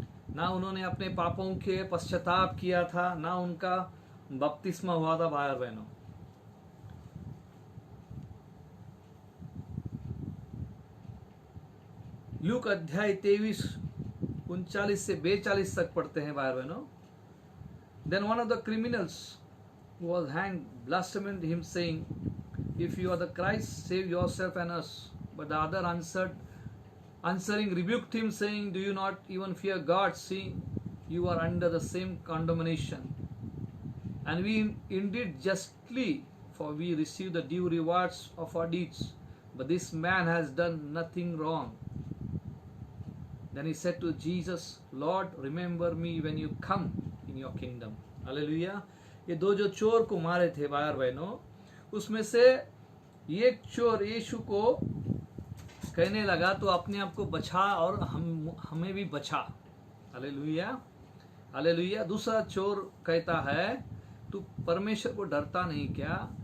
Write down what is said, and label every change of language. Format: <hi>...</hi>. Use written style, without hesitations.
<hi>ना उन्होंने अपने पापों के पश्चाताप किया था, ना उनका बपतिस्मा हुआ था भाई और बहनों। लूक अध्याय 23 39 से 42 तक पढ़ते हैं भाई और बहनों।</hi> <en>Then one of the criminals who was hanged blasphemed him, saying, "If you are the Christ, save yourself and us." But the other answering rebuked him, saying, "Do you not even fear God, seeing you are under the same condemnation? And we indeed justly, for we receive the due rewards of our deeds. But this man has done nothing wrong." Then he said to Jesus, "Lord, remember me when you come in your kingdom."</en> <hi>Hallelujah. ये दो जो चोर को मारे थे भाई और बहनों, उसमें से एक चोर यीशु को कहने लगा, तो अपने आप को बचा और हमें भी बचा। Hallelujah, hallelujah. दूसरा चोर कहता है, तू परमेश्वर को डरता नहीं क्या?</hi>